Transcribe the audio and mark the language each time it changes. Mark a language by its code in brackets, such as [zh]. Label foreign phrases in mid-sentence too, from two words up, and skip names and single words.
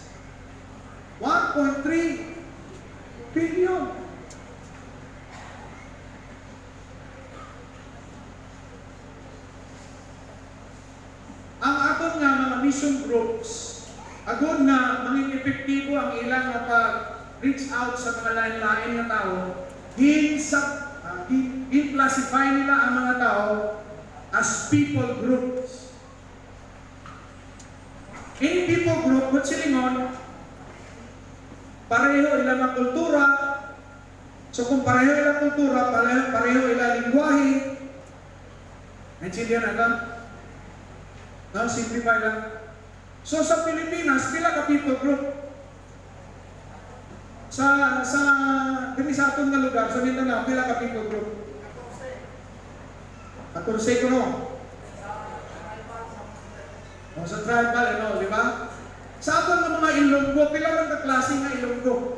[en] 1.3 billion. [hil] Ang aton nga mga [en] mission groups, [hil] agod na maging epektibo ang ilang na pag-reach out sa mga lain-lain na tao, i-classify nila ang mga tao [en] as people groups. In people group, [hil] kung silingon, pareho ilang ang kultura. So kung pareho ilang kultura, pareho ilang lingwahe, [tl] naintindihan natin? [hil] No, simplify lang. So sa Pilipinas, pila ka [en] people group? [hil] Sa diri sa atong nga lugar, sa Mindanao, pila ka [en] people group? [hil] 14 ko no. O sa tribal, [tl] di ba? [hil] Sa atong nga mga Ilonggo, pila man ka klase nga Ilonggo?